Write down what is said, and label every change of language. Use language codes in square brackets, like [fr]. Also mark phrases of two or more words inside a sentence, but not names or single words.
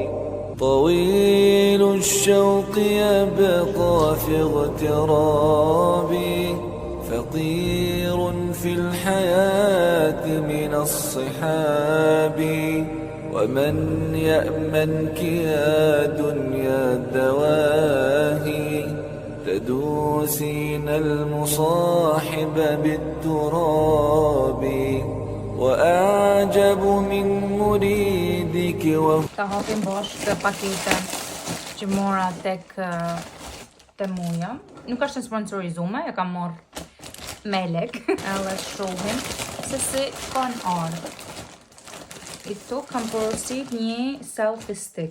[ar] طويل الشوق يبقى في اغترابي فقير في الحياة من الصحاب ومن يأمنك يا دنيا الدواهي تدوسين المصاحب بالتراب وأعجب من مريدك [sq] Ta hapim bashkë të paketën që mora tek Temuja. Nuk është në sponsorizume, e kam marrë me lek. Edhe shohim se si kanë ardhur. I këtu kam porosit një [en] selfie stick.